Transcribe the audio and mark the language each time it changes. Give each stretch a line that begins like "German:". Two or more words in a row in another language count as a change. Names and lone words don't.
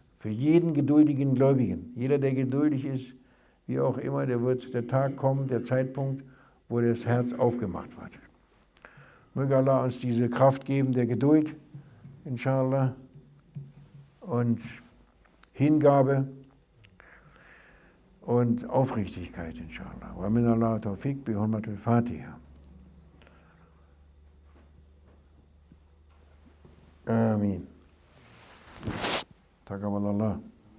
German: Für jeden geduldigen Gläubigen. Jeder, der geduldig ist, wie auch immer, wird der Tag kommen, der Zeitpunkt, wo das Herz aufgemacht wird. Möge Allah uns diese Kraft geben der Geduld, inshallah, und Hingabe und Aufrichtigkeit, inshallah.
Arabic: ومن الله التوفيق بحرمة الفاتحة. آمين. تقبل الله.